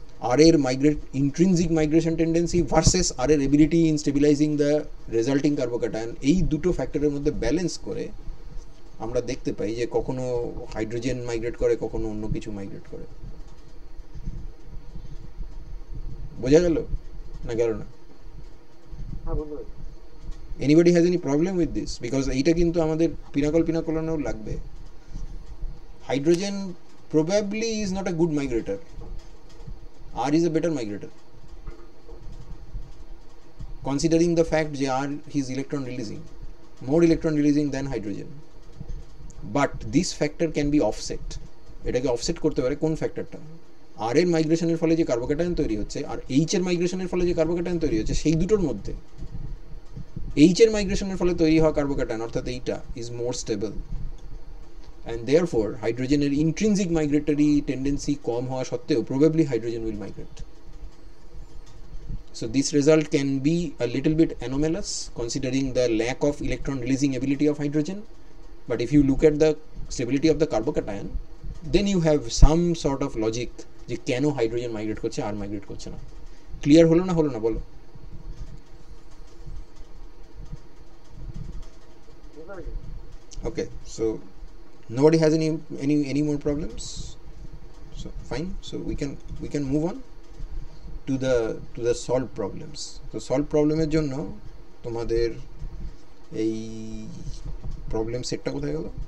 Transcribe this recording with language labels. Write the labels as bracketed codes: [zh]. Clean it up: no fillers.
[bn] আর এর [en] intrinsic migration tendency versus R এর ability in stabilizing the resulting carbocation, [bn] এই দুটো ফ্যাক্টরের মধ্যে ব্যালেন্স করে আমরা দেখতে পাই যে কখনো হাইড্রোজেন মাইগ্রেট করে, কখনো অন্য কিছু মাইগ্রেট করে। বোঝা গেল না গেল না? [en] Anybody has any problem with this? [bn] Because এইটা কিন্তু আমাদের পিনাকলেও লাগবে। [en] Hydrogen probably is not a good migrator. R is a better migrator, considering the fact that R is electron releasing, more electron releasing than hydrogen. But this factor can be offset. [bn] এটাকে offset করতে পারে কোন ফ্যাক্টরটা? আর এর মাইগ্রেশনের ফলে যে carbocation তৈরি হচ্ছে আর H এর মাইগ্রেশনের ফলে যে কার্বোক্যাটায়ন তৈরি হচ্ছে, সেই দুটোর মধ্যে এইচ এর মাইগ্রেশনের ফলে তৈরি হওয়া কার্বোক্যাটায়ন অর্থাৎ এইটা [en] is more stable, and therefore [bn] হাইড্রোজেনের ইন্ট্রিনজিক মাইগ্রেটরি টেন্ডেন্সি কম হওয়া সত্ত্বেও [en] probably hydrogen will migrate. So this result can be a little bit anomalous considering the lack of electron releasing ability of hydrogen, but if you look at the stability of the carbocation, then you have some sort of logic [bn] যে কেন hydrogen migrate করছে আর migrate করছে না। Clear হলো না বলো? [en] Okay, so nobody has any more problems? So fine, so we can move on to the solved problems. [bn] So solved problem এর জন্য তোমাদের এই প্রবলেম সেটটা কোথায় গেল?